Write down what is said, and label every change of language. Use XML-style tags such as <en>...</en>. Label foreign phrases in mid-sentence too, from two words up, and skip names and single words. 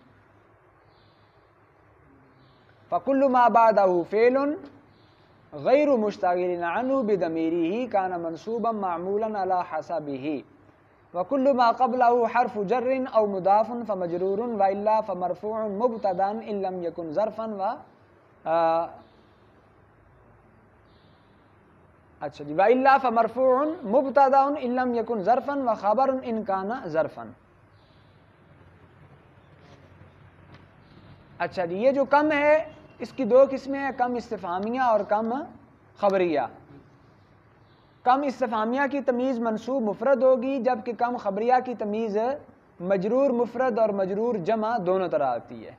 <ar>فکل ما بعدہ فعل غیر مشتغل عنہ بضمیرہ کان منصوبا معمولا علی حسبہ، وکل ما قبلہ حرف جر او مضاف فمجرور والا فمرفوع مبتدا ان لم یکن ظرفا و</ar> <ur>اچھا جی</ur> <ar>والا فمرفوع مبتدا ان لم یکن ظرفا و خبر ان کان ظرفا.</ar> <ur>اچھا جی، یہ جو کم ہے اس کی 2 قسمیں ہیں، کم استفہامیہ اور کم خبریہ. کم استفہامیہ کی تمیز منصوب مفرد ہوگی، جبکہ کم خبریہ کی تمیز مجرور مفرد اور مجرور جمع دونوں طرح آتی ہے.</ur>